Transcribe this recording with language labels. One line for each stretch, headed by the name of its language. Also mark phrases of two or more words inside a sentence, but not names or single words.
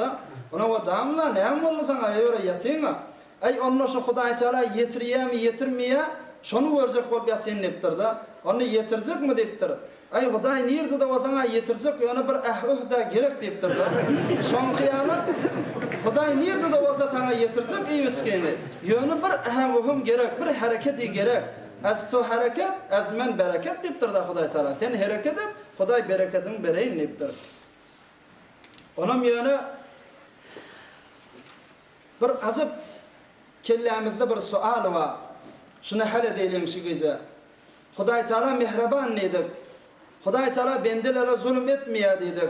Turkmen: Ona o damla näme bolsa sana ýöre ýatyňa. Ay onda şu Hudaý Taala ýetirýärmi, ýetirmeýär? Şonu görjek bolup ýatyn diýipdir da. Onu ýetirjekmi diýipdir. Ay Hudaý nirde de wazana ýetirjek, ýöne bir ahwda gerek diýipdir da. Şoň hyýaly Hudaý nirde de wazana sana ýetirjek iýiskeni. Ýöne bir ahwym gerek, bir hareketi gerek. Az tu hareket, az men bereket diýipdir da Hudaý Taala. Sen hareket et, Hudaý bereketini bereýin diýipdir. Onam ýöne bir azap kellämizde bir sual bar. Şunu hal edelim şu gece. Hudaý Taala mehreban nedir? Hudaý Taala bendelere zulüm etmeýär diýdik.